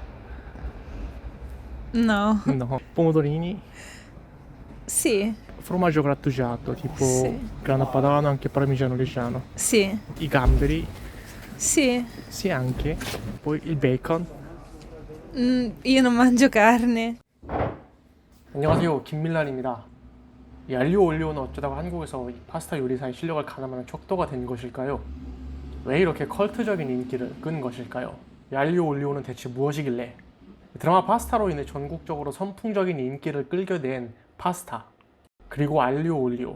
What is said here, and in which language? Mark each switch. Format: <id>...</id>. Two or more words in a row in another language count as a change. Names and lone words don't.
<it>No. no. Pomodorini, Sì, formaggio grattugiato, tipo Sì. grana padano, anche parmigiano reggiano. sì, I gamberi, sì. sì anche. Poi il bacon. Io non mangio carne.</it> <ko>안녕하세요, 김밀란입니다. 이 알리오 올리오는 어쩌다가 한국에서 이 파스타 요리사의 실력을 가늠하는 척도가 된 것일까요? 왜 이렇게 컬트적인 인기를 끈 것일까요? 이 알리오 올리오는 대체 무엇이길래? 드라마 파스타로 인해 전국적으로 선풍적인 인기를 끌게 된 파스타, 그리고 알리오 올리오.</ko>